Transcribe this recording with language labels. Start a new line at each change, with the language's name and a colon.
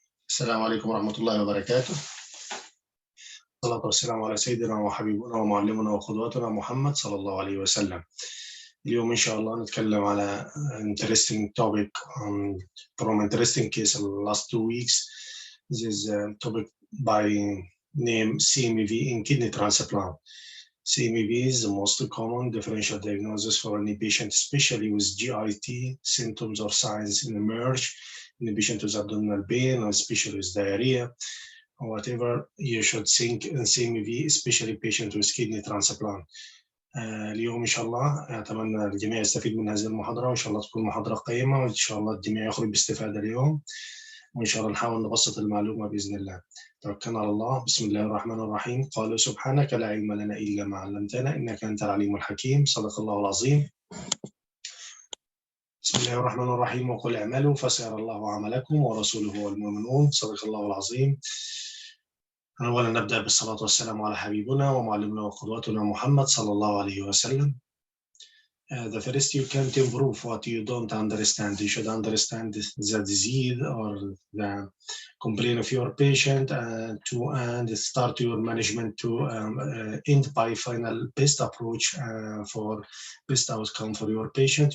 Arabic: السلام عليكم ورحمة الله وبركاته. الصلاة والسلام على سيدنا وحبيبنا ومعلمنا وقدوتنا محمد صلى الله عليه وسلم. اليوم إن شاء الله نتكلم على
English: interesting topic from interesting case in the last 2 weeks. This is a topic by name CMV in kidney transplant. CMV is the most common differential diagnosis for any patient, especially with GIT symptoms or signs emerge in the patient with abdominal pain, or especially with diarrhea, or whatever. You should think in CMV, especially patient with kidney transplant.
Arabic: اليوم إن شاء الله أتمنى الجميع يستفيد من هذه المحاضرة، وإن شاء الله تكون محاضرة قيمة، وإن شاء الله الجميع يخرج باستفادة اليوم، وإن شاء الله نحاول نبسط المعلومة بإذن الله. توكلنا على الله. بسم الله الرحمن الرحيم. قالوا سبحانك لا علم لنا إلا ما علمتنا إنك أنت العليم الحكيم. صدق الله العظيم. بسم الله الرحمن الرحيم. وقل اعملوا فسيرى الله عملكم ورسوله والمؤمنون. صدق الله العظيم. أولا نبدأ بالصلاة والسلام على حبيبنا ومعلمنا وقدوتنا محمد صلى الله عليه وسلم.
English: The first, you can't improve what you don't understand. You should understand the disease or the complaint of your patient and start your management to end by final best approach for best outcome for your patient.